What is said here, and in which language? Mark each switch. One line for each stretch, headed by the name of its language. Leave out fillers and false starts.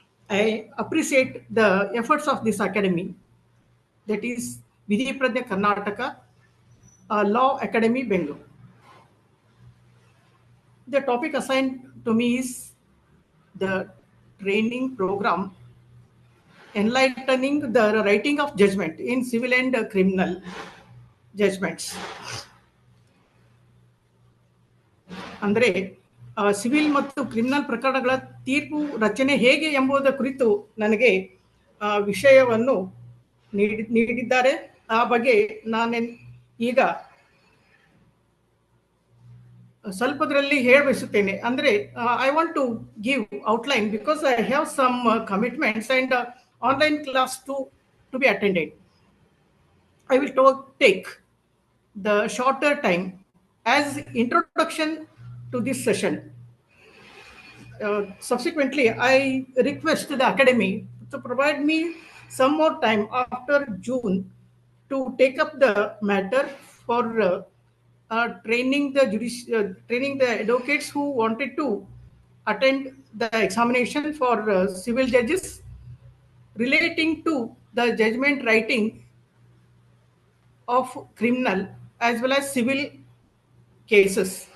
English: I appreciate the efforts of this academy, that is Vidhi Prajna Karnataka Law Academy, Bengaluru. The topic assigned to me is the training program enlightening the writing of judgment in civil and criminal judgments.
Kannada: ಅಂದರೆ civil ಮತ್ತು criminal ಪ್ರಕರಣಗಳ ತೀರ್ಪು ರಚನೆ ಹೇಗೆ ಎಂಬುದರ ಕುರಿತು ನನಗೆ ವಿಷಯವನ್ನು ನೀಡಿದ್ದಾರೆ. ಆ ಬಗ್ಗೆ ನಾನು ಈಗ ಸ್ವಲ್ಪದರಲ್ಲಿ ಹೇಳಬಯಸುತ್ತೇನೆ.
English: ಅಂದರೆ I want to give outline because I have some commitments and online class to be attended. I will take the shorter time as introduction to this session. Subsequently, I request the academy to provide me some more time after June to take up the matter for training the advocates who wanted to attend the examination for civil judges relating to the judgment writing of criminal as well as civil cases.